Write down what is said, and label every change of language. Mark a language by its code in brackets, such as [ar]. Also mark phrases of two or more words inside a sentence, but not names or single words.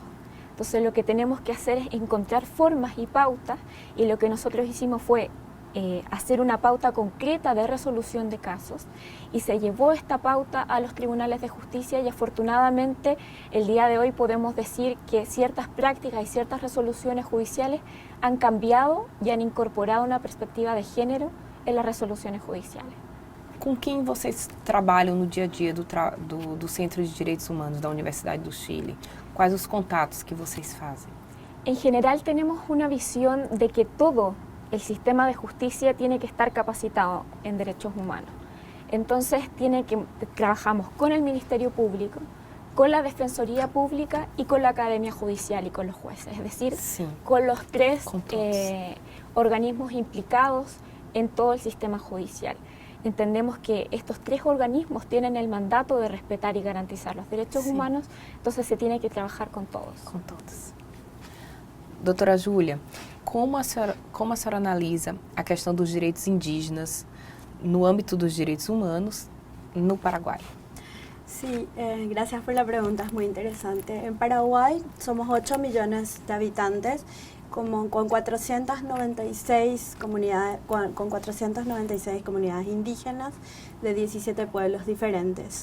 [es] Entonces lo que tenemos que hacer es encontrar formas y pautas y lo que nosotros hicimos fue hacer una pauta concreta de resolución de casos y se llevó esta pauta a los tribunales de justicia y afortunadamente el día de hoy podemos decir que ciertas prácticas y ciertas resoluciones judiciales han cambiado y han incorporado una perspectiva de género en las resoluciones judiciales. [pt] Com quem vocês trabalham no dia a dia do Centro de Direitos Humanos da Universidade do Chile? Quais os contatos que vocês fazem? [es] En general tenemos una visión de que todo el sistema de justicia tiene que estar capacitado en derechos humanos. Entonces trabajamos con el Ministerio Público, con la Defensoría Pública y con la Academia Judicial y con los jueces, es decir, con los tres organismos implicados en todo el sistema judicial. Entendemos que estos tres organismos tienen el mandato de respetar y garantizar los derechos humanos, entonces se tiene que trabajar con todos. [pt] Com todos. Doutora Júlia, como a senhora analisa a questão dos direitos indígenas no ámbito dos direitos humanos no Paraguay? [es] Sí, gracias por la pregunta, es muy interesante. En Paraguay somos 8 millones de habitantes, con 496 comunidades indígenas de 17 pueblos diferentes.